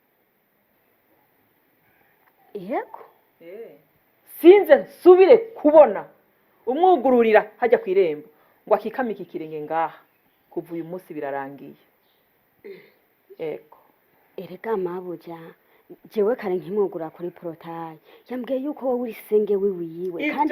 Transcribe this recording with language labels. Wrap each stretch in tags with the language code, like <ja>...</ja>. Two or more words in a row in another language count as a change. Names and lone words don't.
<rn>yego Sinze nsubire kubona umwugururira hajya ku irembo ngo akikamike ikirenge ngaha, kuva uyu munsi birarangiye. Ego erega mabuja jewe kare nkimugura kuri porotaye yambwiye yuko wowe uri senge wiwiwe kandi</rn>